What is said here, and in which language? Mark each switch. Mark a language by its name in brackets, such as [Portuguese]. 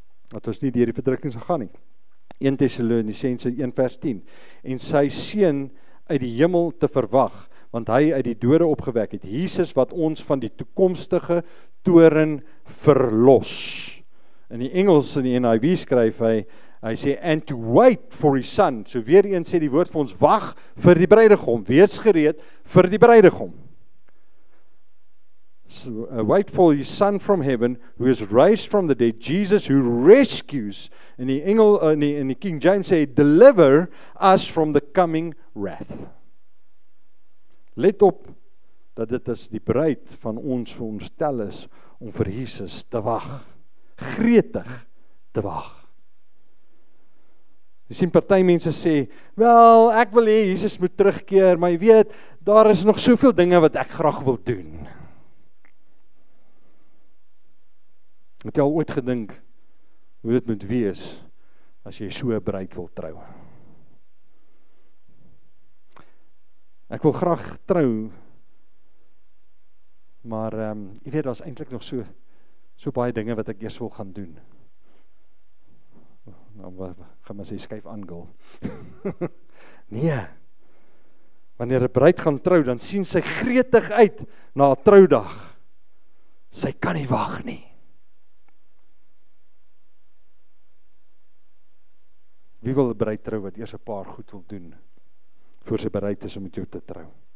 [Afrikaans] Dat ons nie deur die verdrukking sal gaan nie. 1 Tessalonisense 1 vers 10. En sy seun uit die hemel te verwag, want hy uit die dode opgewek het, Jesus wat ons van die toekomstige toorn verlos. In die Engels, in die NIV skryf hy sê, [English] and to wait for his son. [Afrikaans] So weer eens sê die woord vir ons, wag vir die bruidegom, wees gereed vir die bruidegom. [English] So, wait for his son from heaven, who is raised from the dead, Jesus who rescues, [Afrikaans] in die King James sê, [English] deliver us from the coming wrath. [Afrikaans] Let op, dat dit is die bruid van ons veronderstel is, om vir Jesus te wag, gretig te wag. Jy sien, party mense sê, wel, ek wil hê Jesus moet terugkeer, maar jy weet, daar is nog soveel dinge wat ek graag wil doen. Het jy al ooit gedink hoe dit moet wees as jy so 'n bruid wil trou? Ek wil graag trou, maar jy weet, daar is eintlik nog so baie dinge wat ek eers wil gaan doen. Nou, gaan maar sê, skuif aangil. Nee, wanneer 'n bruid gaan trou, dan sien sy gretig uit na 'n troudag. Sy kan nie wag nie. Wie wil 'n bruid trou wat eers 'n paar goed wil doen, voor sy bereid is om met jou te trou?